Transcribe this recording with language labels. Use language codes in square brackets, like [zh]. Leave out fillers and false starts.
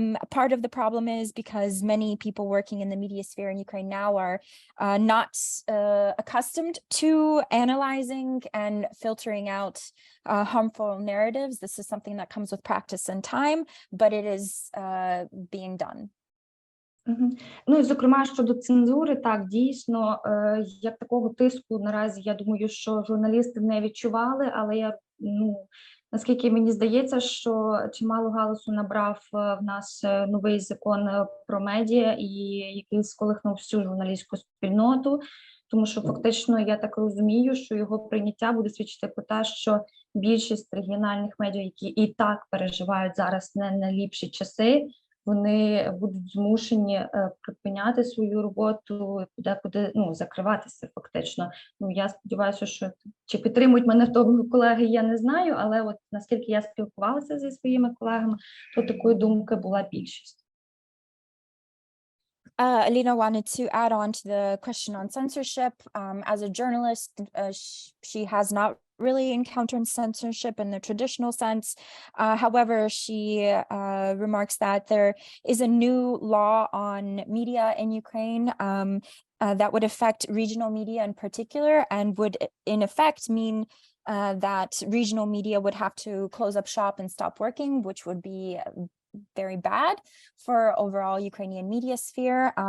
[en] Part of the problem is because many people working in the media sphere in Ukraine now are not accustomed to analyzing and filtering out harmful narratives. This is something that comes with practice and time, but it is being done. [uk] Ну і зокрема щодо цензури, так дійсно, як такого тиску наразі, я думаю, що журналісти не відчували, але наскільки мені здається, що чимало галасу набрав в нас новий закон про медіа, і який сколихнув всю журналістську спільноту, тому що фактично я так розумію, що його прийняття буде свідчити про те, що більшість регіональних медіа, які і так переживають зараз не найліпші часи, вони будуть змушені припиняти свою роботу, подекуди закриватися фактично. Я сподіваюся, що чи підтримують мене в тому колеги, я не знаю, але от наскільки я спілкувалася зі своїми колегами, то такої думки була більшість. [en] Alina wanted to add on to the question on censorship. As a journalist, she has not really encountered censorship in the traditional sense. However, she remarks that there is a new law on media in Ukraine that would affect regional media in particular, and would in effect mean that regional media would have to close up shop and stop working, which would be very bad for overall Ukrainian media sphere.